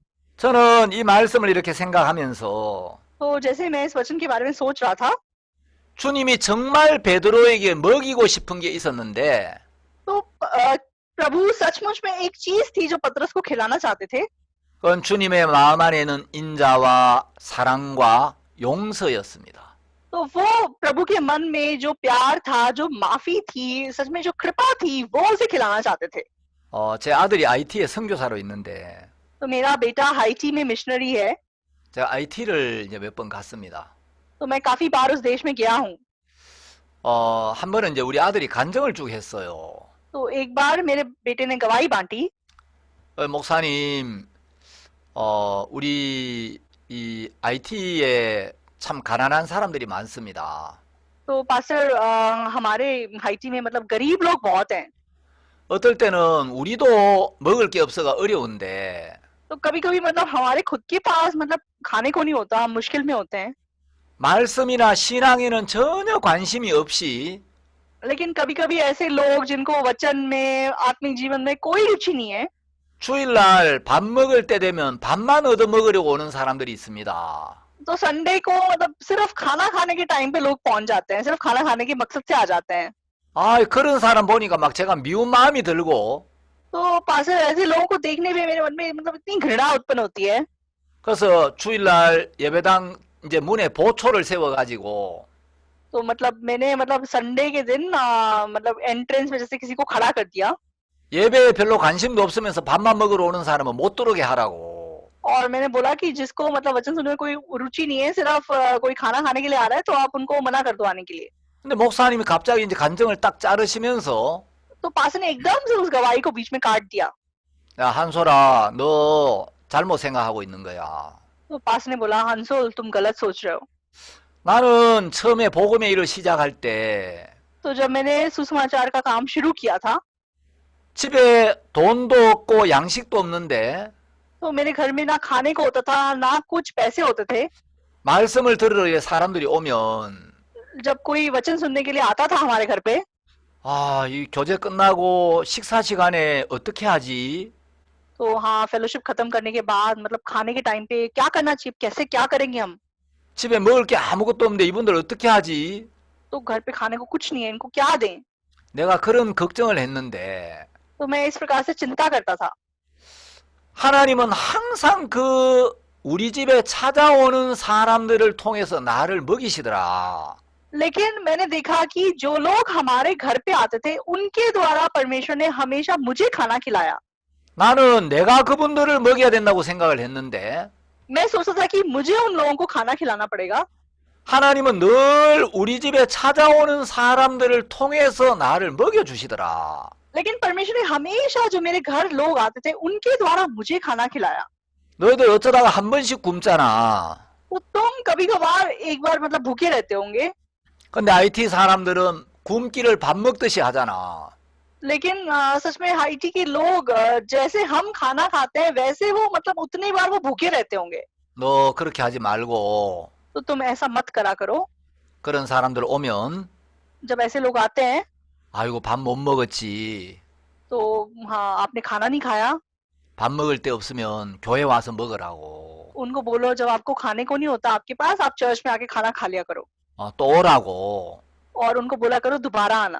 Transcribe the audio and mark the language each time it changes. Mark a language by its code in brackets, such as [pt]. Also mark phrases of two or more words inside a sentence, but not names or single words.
[ko] 저는 이 말씀을 이렇게 생각하면서 [hi] तो जैसे मैं इस वचन के बारे में सोच रहा था, [ko] 주님이 정말 베드로에게 먹이고 싶은 게 있었는데 [hi] तो प्रभु सचमुच में एक चीज थी जो पतरस को खिलाना चाहते थे। [ko] 그건 주님의 마음 안에는 인자와 사랑과 용서였습니다. [hi] तो वो प्रभु के मन में जो प्यार था, जो माफी थी, सच में जो कृपा थी, वो उसे खिलाना चाहते थे। [ko] 제 아들이 IT에 선교사로 있는데 [hi] तो मेरा बेटा हाइटी में मिशनरी है, [ko] 제가 IT를 이제 몇 번 갔습니다. [hi] तो मैं काफी बार उस देश में गया हूँ। [ko] 한 번은 이제 우리 아들이 간증을 쭉 했어요. [hi] तो एक बार मेरे बेटे ने गवाही बांटी, [ko] 목사님, 우리 이 IT에 참 가난한 사람들이 많습니다. [hi] तो पास्टर हमारे हाइटी में मतलब गरीब लोग बहुत हैं। [ko] 어떨 때는 우리도 먹을 게 없어가 어려운데 [hi] तो कभी कभी मतलब हमारे खुद के पास मतलब खाने को नहीं होता, हम मुश्किल में होते हैं। [ko] 말씀이나 신앙에는 전혀 관심이 없이 [hi] लेकिन कभी कभी ऐसे लोग जिनको वचन में, आत्मिक जीवन में कोई रुचि नहीं है, [ko] 주일날 밥 먹을 때 되면 밥만 얻어 먹으려고 오는 사람들이 있습니다. [hi] तो संडे को मतलब सिर्फ खाना खाने के टाइम पे लोग पहुंच जाते हैं, सिर्फ खाना खाने के मकसद से आ जाते हैं। [ko] 그런 사람 보니까 막 제가 미운 마음이 들고 [hi] तो पास्टर ऐसे लोगों को देखने पे मेरे मन में मतलब इतनी घृणा उत्पन्न होती है। [ko] 그래서 주일날 예배당 이제 문에 보초를 세워가지고 [hi] तो मतलब मैंने मतलब संडे के दिन मतलब एंट्रेंस में जैसे किसी को खड़ा कर दिया [ko] 예배에 별로 관심도 없으면서 밥만 먹으러 오는 사람은 못 들어오게 하라고. [hi] और मैंने बोला कि जिसको मतलब वचन सुनने में कोई रुचि नहीं है, सिर्फ कोई खाना खाने के लिए आ रहा है, तो आप उनको मना कर दो आने के लिए। [ko] 근데 목사님이 갑자기 이제 간증을 딱 자르시면서 [hi] तो पास्टर ने एकदम से उस गवाही को बीच में काट दिया। [ko] 야, 한솔아, 너 잘못 생각하고 있는 거야. [hi] तो पास्टर ने बोला, हंसोल तुम गलत सोच रहे हो। [ko] 나는 처음에 복음의 일을 시작할 때 [hi] तो जब मैंने सुसमाचार का काम शुरू किया था, [ko] 집에 돈도 없고 양식도 없는데 [hi] तो मेरे घर में ना खाने को होता था, ना कुछ पैसे होते थे। [ko] 말씀을 들으러 이제 사람들이 오면 [hi] जब कोई वचन सुनने के लिए आता था हमारे घर पे, [ko] 이 교제 끝나고 식사 시간에 어떻게 하지? [hi] तो हाँ फेलोशिप खत्म करने के बाद मतलब खाने के टाइम पे क्या करना चाहिए, कैसे क्या करेंगे हम? [ko] 집에 먹을 게 아무것도 없는데 이분들 어떻게 하지? [hi] तो घर पे खाने को कुछ नहीं है, इनको क्या दें? [ko] 내가 그런 걱정을 했는데 [hi] तो मैं इस प्रकार से चिंता करता था। [ko] 하나님은 항상 우리 집에 찾아오는 사람들을 통해서 나를 먹이시더라. [hi] लेकिन मैंने देखा कि जो लोग हमारे घर पे आते थे उनके द्वारा परमेश्वर ने हमेशा मुझे खाना खिलाया। [ko] 나는 내가 그분들을 먹여야 된다고 생각을 했는데 [hi] मैं सोचता था कि मुझे उन लोगों को खाना खिलाना पड़ेगा, [ko] 하나님은 늘 우리 집에 찾아오는 사람들을 통해서 나를 먹여주시더라. [hi] लेकिन परमेश्वर ने हमेशा जो मेरे घर लोग आते थे उनके द्वारा मुझे खाना खिलाया। [ko] 너희들 어쩌다가 한 번씩 굶잖아. [hi] तो तुम कभी कभार एक बार मतलब भूखे रहते होंगे, [ko] 근데 IT 사람들은 굶기를 밥 먹듯이 하잖아. [hi] लेकिन सच में हाइटी के लोग जैसे हम खाना खाते हैं वैसे वो मतलब उतनी बार वो भूखे रहते होंगे। [ko] 너 그렇게 하지 말고 [hi] तो तुम ऐसा मत करा करो। [ko] 그런 사람들 오면 [hi] जब ऐसे लोग आते हैं [ko] 아이고 밥 못 먹었지. [hi] तो हाँ आपने खाना नहीं खाया, [ko] 밥 먹을 데 없으면 교회 와서 먹으라고. [hi] उनको बोलो जब आपको खाने को नहीं होता आपके पास, आप चर्च में आके खाना खा लिया करो। [ko] 또 오라고. [hi] और उनको बोला करो दोबारा आना,